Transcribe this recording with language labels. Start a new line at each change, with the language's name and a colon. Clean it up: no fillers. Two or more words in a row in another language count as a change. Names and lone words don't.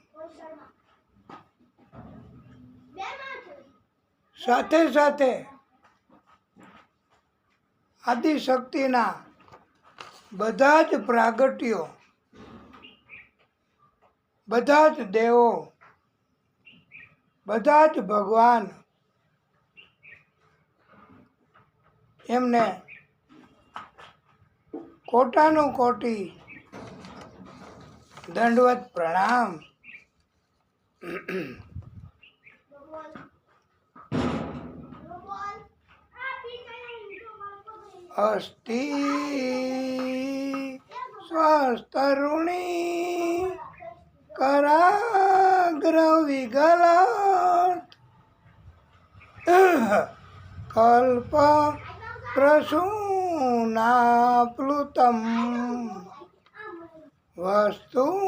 Gujarati: સાથે સાથે આદિશક્તિના બધા જ પ્રાગટ્યો, બધા જ દેવો, બધા જ ભગવાન એમને કોટાનું કોટી
Hindi: दंडवत प्रणाम।
Sanskrit: अस्ति स्वस्तरुणी कराग्र विगलात् कल्प प्रसूनाप्लुतम् वस्तु